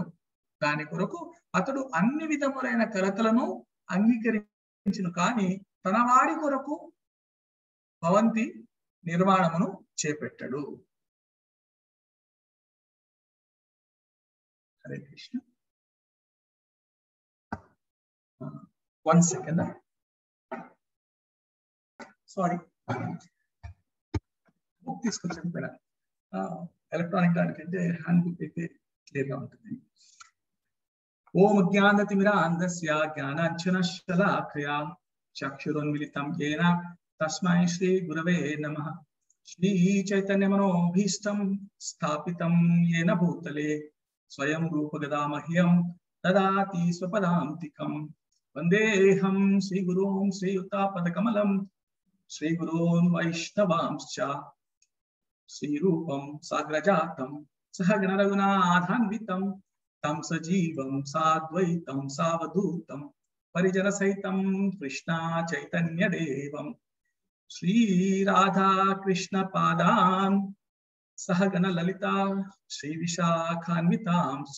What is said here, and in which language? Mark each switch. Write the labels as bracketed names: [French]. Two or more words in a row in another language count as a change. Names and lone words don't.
[Telugu] దాని కొరకు అతడు అన్ని విధములైన కలతలను అంగీకరించును, కానీ తన వారి కొరకు భవంతి నిర్మాణమును చేపట్టాడు. హరే కృష్ణ. [English] 1 second. Sorry. [Telugu] బుక్ తీసుకొచ్చాను పైన ఎలక్ట్రానిక్ దానికంటే [English] hand book [Telugu] అయితే క్లియర్ గా ఉంటుంది. [Sanskrit] ఓం జ్ఞానతిమిరాంధస్య జ్ఞానాంజనశలాకయా చక్షురున్మిలితం येन తస్మై శ్రీ గురవే నమః. శ్రీ చైతన్యమనోభీష్టం స్థాపితం येन భూతలే స్వయం రూపగదా మహ్యం దదాతి స్వపదాంతికం. వందేహం శ్రీగురూన్ శ్రీయుతాపదకమలం శ్రీగురూన్ వైష్ణవాంశ్చ శ్రీరూపం సాగ్రజాతం సహగణ రఘునాథాన్వితం తం సజీవం సాద్వైతం సావధూతం పరిజన సహితం కృష్ణ చైతన్య దేవం శ్రీ రాధా కృష్ణ పాదాన్ సహగణ లలితా శ్రీ విశాఖాన్వితాంశ్చ.